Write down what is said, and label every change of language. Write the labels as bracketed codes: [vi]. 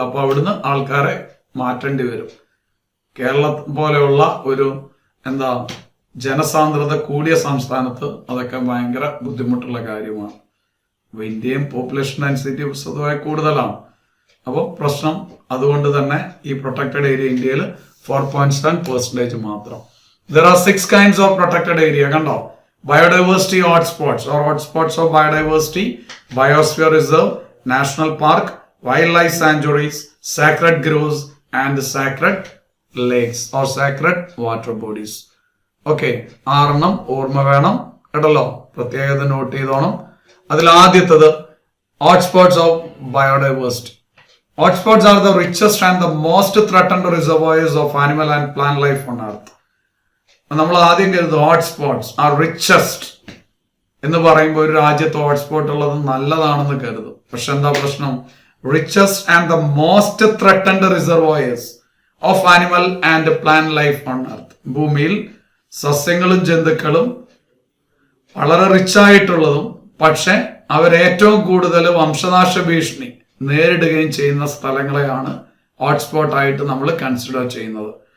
[ml] അപ്പൊ അവിടുന്ന് ആൾക്കാരെ മാറ്റേണ്ടി വരും. കേരളം പോലെയുള്ള ഒരു ജനസാന്ദ്രത കൂടിയ സംസ്ഥാനത്ത് അതൊക്കെ ഭയങ്കര ബുദ്ധിമുട്ടുള്ള കാര്യമാണ്. അപ്പൊ ഇന്ത്യയും പോപ്പുലേഷൻ ഡെൻസിറ്റി സ്വതവേ കൂടുതലാണ്. അപ്പോൾ പ്രശ്നം അതുകൊണ്ട് തന്നെ ഈ പ്രൊട്ടക്റ്റഡ് ഏരിയ ഇന്ത്യയിൽ 4.7% മാത്രം. [en] There are 6 kinds of protected area. കണ്ടോ, biodiversity hotspots or hotspots of biodiversity, biosphere reserve, national park, wildlife sanctuaries, sacred groves and sacred lakes or sacred water bodies. [ml] Okay, 6 ഓർമ്മ വേണം കേട്ടല്ലോ, പ്രത്യേകത നോട്ട് ചെയ്തോണം. അതിൽ ആദ്യത്തത് hotspots of biodiversity. [en] Hotspots are the richest and the most threatened reservoirs of animal and plant life on earth. [ml] നമ്മൾ ആദ്യം കരുതും [en] hotspots are richest [ml] എന്ന് പറയുമ്പോൾ ഒരു രാജ്യത്ത് ഹോട്ട്സ്പോട്ട് ഉള്ളത് നല്ലതാണെന്ന് കരുതും. പക്ഷെ എന്താ പ്രശ്നം? [en] Richest and the most threatened reservoirs of animal and plant life on earth. [ml] ഭൂമിയിൽ സസ്യങ്ങളും ജന്തുക്കളും വളരെ റിച്ച് ആയിട്ടുള്ളതും പക്ഷെ അവരേറ്റവും കൂടുതൽ വംശനാശ ഭീഷണി നേരിടുകയും ചെയ്യുന്ന സ്ഥലങ്ങളെയാണ് ഹോട്ട്സ്പോട്ട് ആയിട്ട് നമ്മൾ കൺസിഡർ ചെയ്യുന്നത്.